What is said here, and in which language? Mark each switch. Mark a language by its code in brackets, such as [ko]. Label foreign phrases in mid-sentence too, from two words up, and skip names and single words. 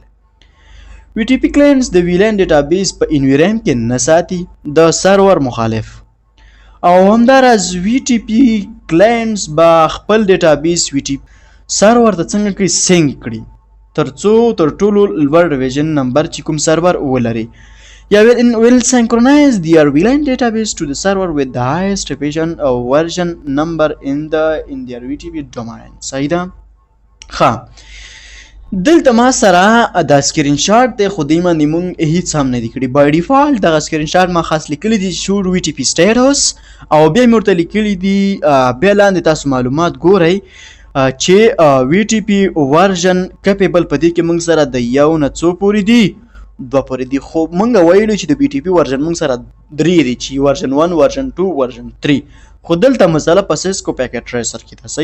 [en] VTP clients [ps] د [en] VLAN database [ps] په NVRAM کې نه ساتي د سرور مخالف او همداراز [en] VTP clients [ps] به خپل ډیټابیس [en] VTP server [ps] ته څنګه کوي سینک کړي تر ټولو لوړ [en] revision number [ps] چې کوم سرور ولري یا [en] will synchronize their VLAN database to the server with the highest revision version number in their VTP domain. [ps] صحیح ده. ښه دلته ما سره دا [en] screen shot [ps] دی خو دې باندې موږ هیڅ هم نه دي کړي. [en] by default [ps] دغه [en] screen shot [ps] ما خاص لیکلی دي [en] show VTP status [ps] او بیا مې ورته لیکلي دي بیا لاندې تاسو معلومات ګورئ چې [en] VTP version capable [ps] په دې کې موږ سره د یو نه څو پورې دي 2 پورې دي خو موږ ویلو چې د [en] VTP version [ps] موږ سره 3 دي چې ورژن 1 ورژن 2 ورژن 3 خو دلته مسله په سیسکو پیکټ ټریسر کې ده.